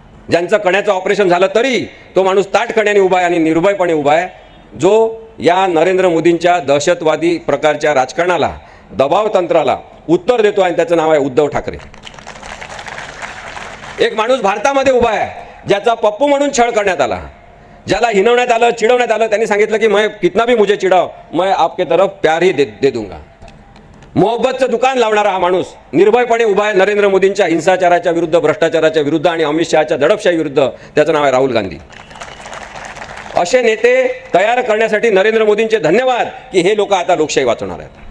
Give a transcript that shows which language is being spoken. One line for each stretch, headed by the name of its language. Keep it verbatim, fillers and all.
Marathi: ज्यांचं कण्याचं ऑपरेशन झालं तरी तो माणूस ताठ कण्याने उभा आहे आणि निर्भयपणे उभा आहे, जो या नरेंद्र मोदींच्या दहशतवादी प्रकारच्या राजकारणाला, दबाव तंत्राला उत्तर देतो आणि त्याचं नाव आहे उद्धव ठाकरे. एक माणूस भारतामध्ये उभा आहे ज्याचा पप्पू म्हणून छळ करण्यात आला, ज्याला हिनवण्यात आलं, चिडवण्यात आलं. त्यांनी सांगितलं की
Hindi: मैं कितना भी मुझे चिडाव मैं आपके तरफ प्यार ही दे दे दूंगा.
Marathi: मोहब्बतचं दुकान लावणारा हा माणूस निर्भयपणे उभा आहे नरेंद्र मोदींच्या हिंसाचाराच्या विरुद्ध, भ्रष्टाचाराच्या विरुद्ध आणि अमित शहाच्या दडपशाही विरुद्ध. त्याचं नाव आहे राहुल गांधी. असे नेते तयार करण्यासाठी नरेंद्र मोदींचे धन्यवाद की हे लोक आता लोकशाही वाचवणार आहेत.